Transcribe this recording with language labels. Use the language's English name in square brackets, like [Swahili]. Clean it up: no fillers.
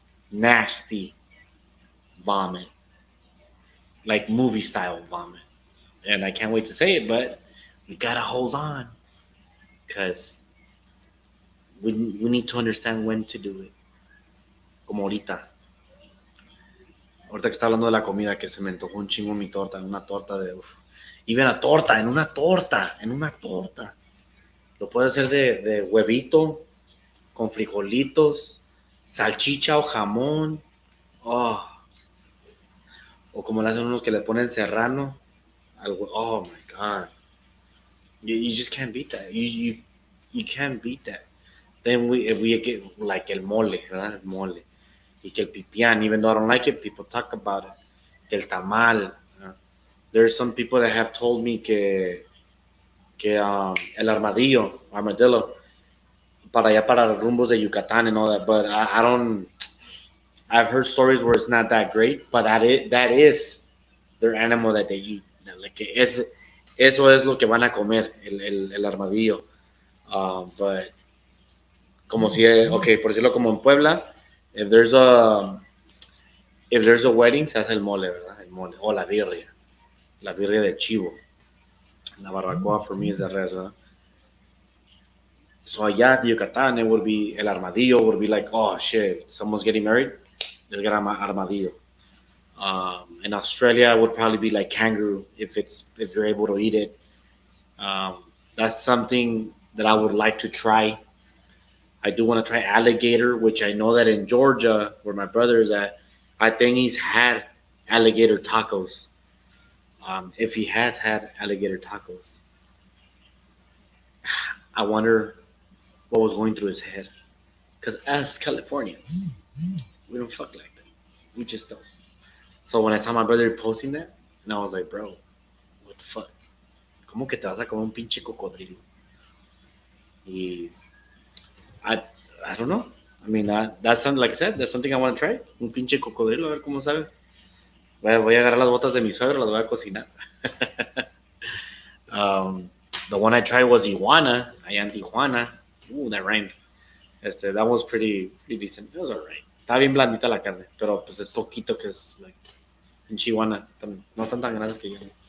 [English] Nasty vomit. Like movie style vomit. And I can't wait to say it, but we gotta hold on. Because we need to understand when to do it. [Spanish] Como ahorita. Ahorita que está hablando de la comida, que se me antojó un chingo mi torta, una torta de... Uf. Y ven a torta, en una torta. Lo puedes hacer de huevito, con frijolitos, salchicha o jamón. Oh. O como le hacen unos que le ponen serrano. [English] Oh my God. You just can't beat that. You can't beat that. Then if we get like el mole, ¿verdad? [Spanish] El mole. Y que el pipián, [English] even though I don't like it, people talk about it. [Spanish] Que el tamal. [English] There's some people that have told me [Spanish] que el armadillo, para allá para los rumbos de Yucatán [English] and all that, but I don't. I've heard stories where it's not that great, but that is their animal that they eat. [Spanish] Like eso es lo que van a comer, el armadillo. But como si, okay, por decirlo como en Puebla, [English] if there's a wedding, [Spanish] se hace el mole, ¿verdad? El mole, o la birria de chivo. La barbacoa [English] for me is the [Spanish] res, ¿verdad? [English] So allá in Yucatán, it would be el armadillo, would be like, oh shit, someone's getting married, let's get armadillo. In Australia, it would probably be like kangaroo if you're able to eat it. That's something that I would like to try. I do want to try alligator, which I know that in Georgia, where my brother is at, I think he's had alligator tacos. If he has had alligator tacos, I wonder what was going through his head. Because as Californians, we don't fuck like that. We just don't. So when I saw my brother posting that, and I was like, bro, what the fuck? [Spanish] ¿Cómo que te vas a comer un pinche cocodrilo? [English] Y I don't know. I mean, that's something, like I said, that's something I want to try. [Spanish] Un pinche cocodrilo, a ver cómo sabe. Voy a agarrar las botas de mi suegro, las voy a cocinar. [English] The one I tried was iguana, allá en Tijuana. Ooh, that rhymed. That was pretty decent. It was alright. [Spanish] Está bien blandita la carne, pero pues es poquito que es like en Chihuahua. No están tan grandes que yo.